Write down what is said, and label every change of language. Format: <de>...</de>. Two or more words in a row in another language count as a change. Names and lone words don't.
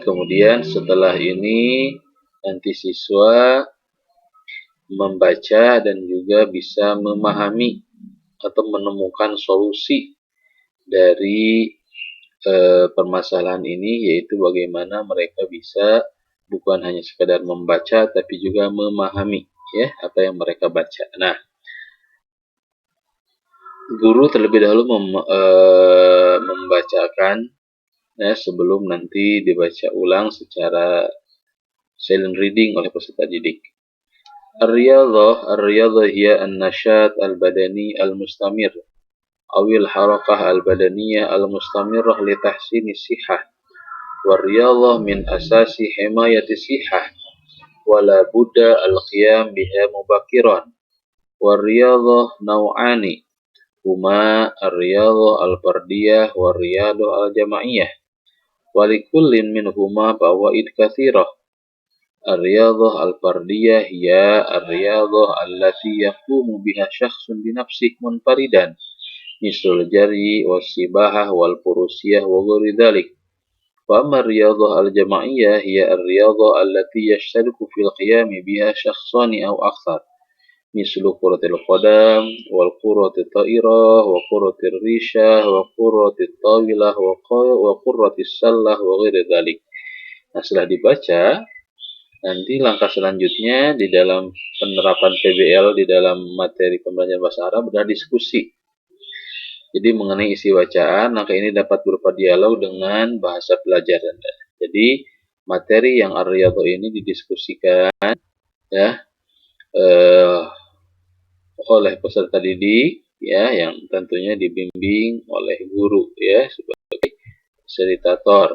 <id>Kemudian setelah ini nanti siswa membaca dan juga bisa memahami atau menemukan solusi dari permasalahan ini, yaitu bagaimana mereka bisa bukan hanya sekadar membaca tapi juga memahami, ya, apa yang mereka baca. Nah, guru terlebih dahulu membacakan, ya, sebelum nanti dibaca ulang secara</id> <en>silent reading</en> <id>oleh peserta didik.</id> <ar>الرياضة هي النشاط البدني المستمر أو الحركة البدنية المستمرة لتحسين الصحة. والرياضة من أساس حماية الصحة ولا بد القيام بها مبكرا. والرياضة نوعان هما الرياضة الفردية والرياضة الجماعية. ولكل منهما فوائد كثيرة. الرياضة الفردية هي الرياضة التي يقوم بها شخص بنفسه منفردا مثل الجري والسباحة والفروسية وغير ذلك. وأما الرياضة الجماعية هي الرياضة التي يشترك في القيام بها شخصان أو أكثر مثل كرة القدم والكرة الطائرة وكرة الريشة وكرة الطاولة وكرة السلة وغير ذلك.</ar> <id>Nah, setelah dibaca, nanti langkah selanjutnya di dalam penerapan PBL di dalam materi pembelajaran bahasa Arab adalah diskusi. Jadi mengenai isi bacaan, maka ini dapat berupa dialog dengan bahasa pelajaran. Jadi materi yang Ar-Riyadhah ini didiskusikan ya oleh peserta didik ya, yang tentunya dibimbing oleh guru ya sebagai fasilitator.</id>